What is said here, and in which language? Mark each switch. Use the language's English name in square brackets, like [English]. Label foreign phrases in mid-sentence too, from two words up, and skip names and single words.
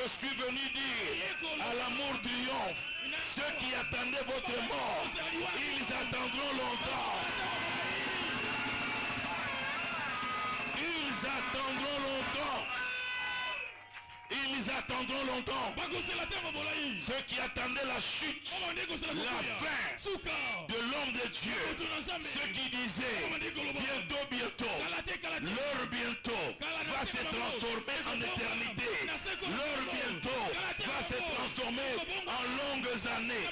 [French] Je suis venu dire à l'amour triomphe, ceux qui attendaient votre mort, ils attendront longtemps. Ils attendront longtemps. Ils attendront longtemps. [Lingala] bakosela ntango molai [French] Ceux qui attendaient la chute, [Lingala] oyo bandi kosela [French] la [Lingala] kokwea [French] fin [Lingala] suka [French] de l'homme de Dieu, [Lingala] moto na nzambe [French] ceux qui disaient bientôt, bientôt, [Lingala] kala te kala te [French] l'heure bientôt va se transformer en éternité. L'heure bientôt va se transformer en longues années.